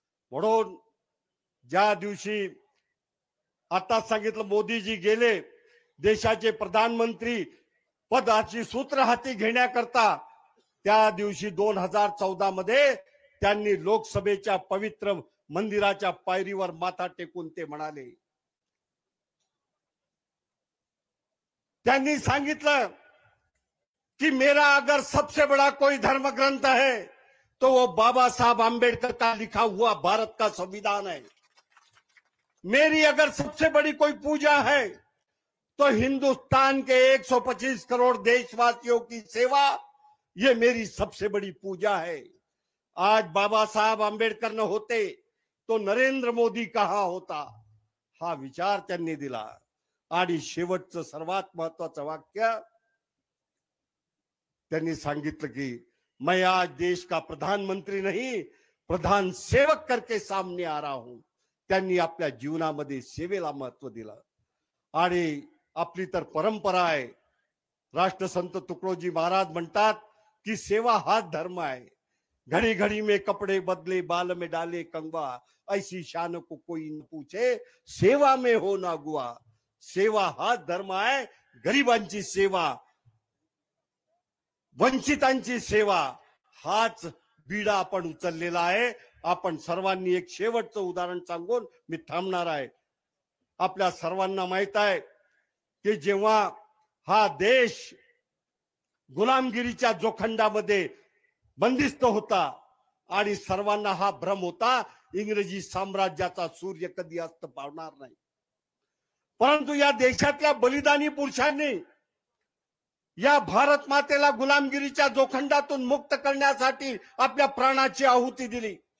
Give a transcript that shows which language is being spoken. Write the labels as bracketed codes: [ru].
[mr] म्हणून ज्या दिवशी आता सांगितलं मोदीजी गेले देशाचे प्रधानमंत्री पदाची सूत्र हाती घेण्याकरता, त्या दिवशी 2014 मध्ये त्यांनी लोकसभेच्या पवित्र मंदिराच्या पायरीवर माथा टेकून ते म्हणाले, त्यांनी सांगितलं कि [hi] मेरा अगर सबसे बड़ा कोई धर्म ग्रंथ है तो वो बाबा साहब आम्बेडकर का लिखा हुआ भारत का संविधान है। मेरी अगर सबसे बड़ी कोई पूजा है तो हिंदुस्तान के 125 करोड़ देशवासियों की सेवा, ये मेरी सबसे बड़ी पूजा है। आज बाबा साहब आंबेडकर न होते तो नरेंद्र मोदी कहां होता, [mr] हा विचार त्यांनी दिला। आणि शेवटचं सर्वात महत्वाचं वाक्य त्यांनी सांगितलं की [hi] मैं आज देश का प्रधानमंत्री नहीं प्रधान सेवक करके सामने आ रहा हूं। [mr] त्यांनी आपल्या जीवनामध्ये सेवेला महत्व दिलं। आणि आपली तर परंपरा आहे, राष्ट्रसंत तुकडोजी महाराज म्हणतात की सेवा हा धर्म आहे। [hi] घड़ी घड़ी में कपड़े बदले बाल में डाले कंगवा, ऐसी शान को कोई न पूछे सेवा में हो ना गुआ। [mr] सेवा हा धर्म आहे। गरिबांची सेवा, वंचितांची सेवा हाच बीडा आपण उचललेला आहे। आपण सर्वांनी एक शेवटचं उदाहरण सांगून मी थांबणार आहे। आपल्या सर्वांना माहित आहे की जेव्हा हा देश गुलामगिरीच्या जोखंडामध्ये बंदिस्त होता आणि सर्वांना हा भ्रम होता इंग्रजी साम्राज्याचा सूर्य कधी अस्त पावणार नाही, परंतु या देशातल्या बलिदानी पुरुषांनी या भारत मातेला गुलामगिरीच्या जोखंडातून मुक्त करण्यासाठी आपल्या प्राणाची आहुती दिली।